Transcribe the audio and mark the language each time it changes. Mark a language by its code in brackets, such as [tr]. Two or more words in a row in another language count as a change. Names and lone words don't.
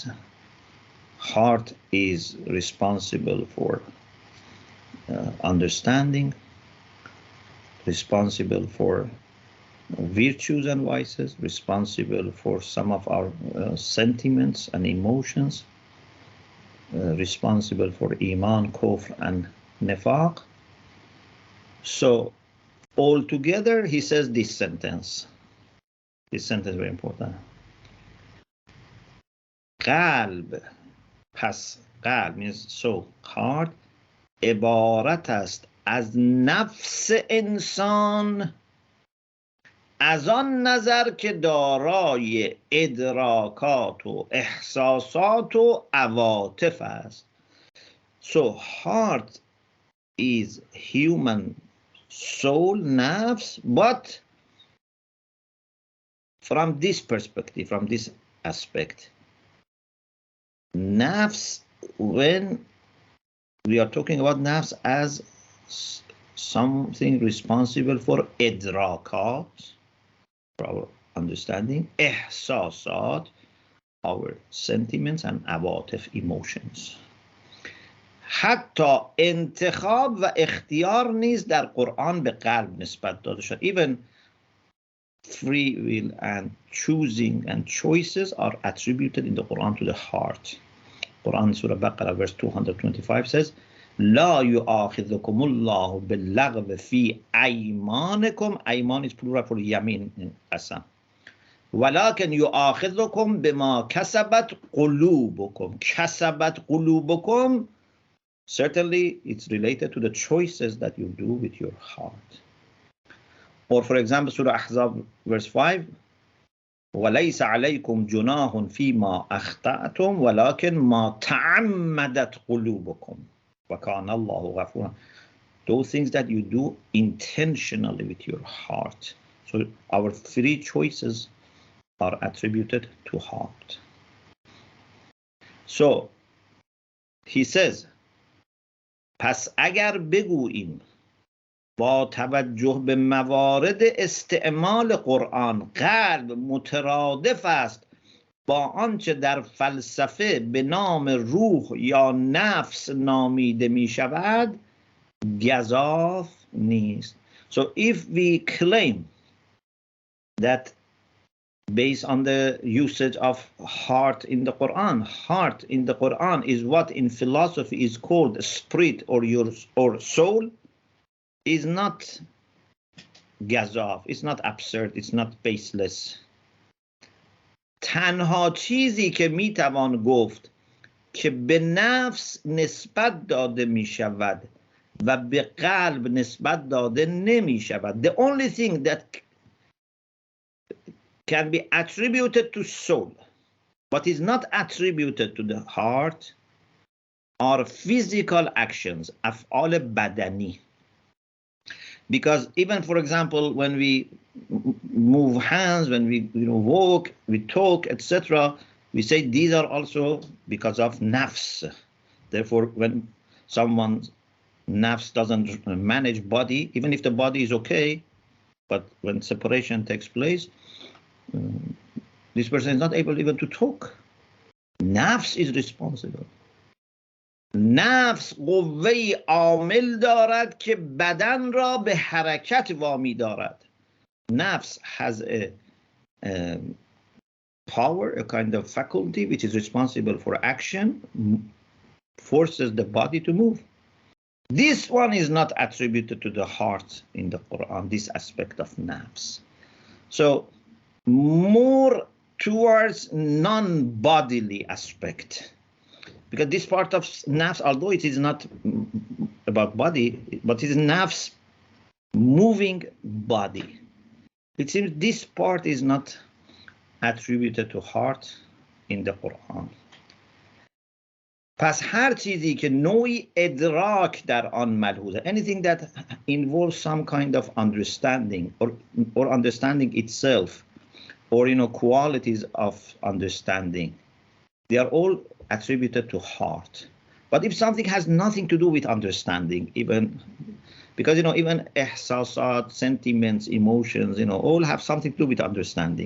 [en] Heart is responsible for understanding, responsible for virtues and vices, responsible for some of our sentiments and emotions, responsible for iman, kufr, and nifaq. So altogether, he says this sentence. This sentence is very important. [fa] قلب, پس قلب [en] means soul, heart, [fa] عبارت است از نفس انسان از آن نظر که دارای ادراکات و احساسات و عواطف است. [en] So heart is human soul, nafs, but from this perspective, from this aspect. Nafs, when we are talking about nafs as something responsible for idrakat, for our understanding, ihsasat, our sentiments, and awatif, emotions. [fa] حتی انتخاب و اختیار نیز در قرآن به قلب نسبت داده شد. [en] Even free will and choosing and choices are attributed in the Quran to the heart. Quran Surah Baqarah verse 225 says, [ar] لا يؤاخذكم الله باللغو في أيمانكم. [en] أيمان is plural for yamin in Assam. [ar] ولكن يؤاخذكم بما كسبت قلوبكم. كسبت قلوبكم, [en] certainly it's related to the choices that you do with your heart. Or for example, Surah Ahzab verse 5, [ar] وَلَيْسَ عَلَيْكُمْ جُنَاهٌ فِيمَا أَخْطَأْتُمْ وَلَكِنْ مَا تَعَمَّدَتْ قُلُوبُكُمْ وَكَانَ اللَّهُ غَفُورًا. [en] Those things that you do intentionally with your heart. So our three choices are attributed to heart. So he says, [fa] پس اگر بگوییم با توجه به موارد استعمال قرآن قلب مترادف است با آنچه در فلسفه به نام روح یا نفس نامیده می شود، گزاف نیست. [en] So if we claim that based on the usage of heart in the Quran is what in philosophy is called spirit or soul, is not gazaf, it's not absurd, it's not baseless. [fa] تنها چیزی که میتوان گفت که به نفس نسبت داده می شود و به قلب نسبت داده نمی شود. [en] The only thing that can be attributed to soul but is not attributed to the heart are physical actions, [fa] افعال بدنی. [en] Because even, for example, when we move hands, when we walk, we talk, etc., we say these are also because of nafs. Therefore, when someone's nafs doesn't manage body, even if the body is okay, but when separation takes place, this person is not able even to talk. Nafs is responsible. [fa] نفس قوه‌ای عامل دارد که بدن را به حرکت وامی دارد. [en] نفس has a power, a kind of faculty which is responsible for action, forces the body to move. This one is not attributed to the heart in the Quran, this aspect of nafs. So more towards non-bodily aspect. Because this part of nafs, although it is not about body, but it is nafs moving body. It seems this part is not attributed to heart in the Quran. [fa] پس هر چیزی که نوعی ادراک در آن ملحوظه, [en] anything that involves some kind of understanding or understanding itself, or qualities of understanding, they are all attributed to heart. But if something has nothing to do with understanding, even because even ihsasat, sentiments, emotions, all have something to do with understanding.